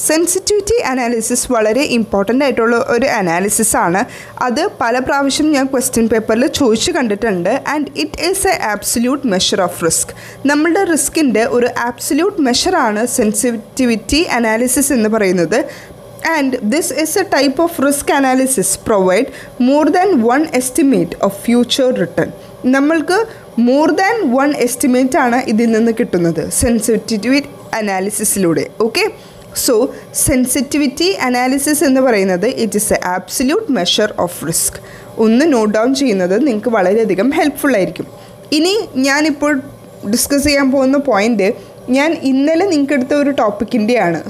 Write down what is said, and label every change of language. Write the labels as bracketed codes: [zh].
[ml] Sensitivity analysis വളരെ important ആയിട്ടുള്ള ഒരു അനാലിസിസ് ആണ്. അത് പല പ്രാവശ്യം ഞാൻ ക്വസ്റ്റ്യൻ പേപ്പറിൽ ചോദിച്ച് കണ്ടിട്ടുണ്ട്. [en] And it is a absolute measure of risk. [ml] നമ്മളുടെ റിസ്കിൻ്റെ ഒരു ആബ്സല്യൂട്ട് മെഷറാണ് സെൻസിറ്റിവിറ്റി അനാലിസിസ് എന്ന് പറയുന്നത്. [en] And this is a type of risk analysis provide more than one estimate of future return. [ml] നമ്മൾക്ക് [en] more than one estimate [ml] ആണ് ഇതിൽ നിന്ന് കിട്ടുന്നത് sensitivity അനാലിസിസിലൂടെ. Okay, so sensitivity analysis എന്ന് പറയുന്നത് [en] It is a absolute measure of risk. [ml] ഒന്ന് note down ചെയ്യുന്നത് നിങ്ങൾക്ക് വളരെയധികം ഹെൽപ്ഫുൾ ആയിരിക്കും. ഇനി ഞാനിപ്പോൾ ഡിസ്കസ് ചെയ്യാൻ പോകുന്ന പോയിൻ്റ് ഞാൻ ഇന്നലെ നിങ്ങൾക്ക് എടുത്ത ഒരു ടോപ്പിക്കിൻ്റെയാണ്.